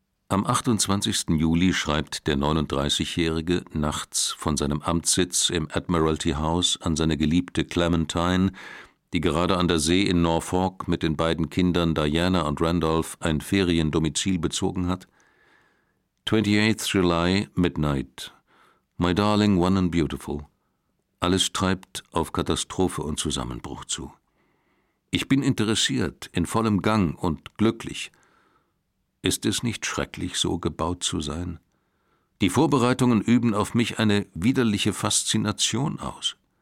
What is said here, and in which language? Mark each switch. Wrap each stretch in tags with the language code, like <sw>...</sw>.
<de>Am 28. Juli schreibt der 39-Jährige nachts von seinem Amtssitz im Admiralty House an seine geliebte Clementine, die gerade an der See in Norfolk mit den beiden Kindern Diana und Randolph ein Feriendomizil bezogen hat.</de> <en>28th July, Midnight. My darling one and beautiful.</en> <de>Alles treibt auf Katastrophe und Zusammenbruch zu. Ich bin interessiert, in vollem Gang und glücklich. Ist es nicht schrecklich, so gebaut zu sein? Die Vorbereitungen üben auf mich eine widerliche Faszination aus.</de>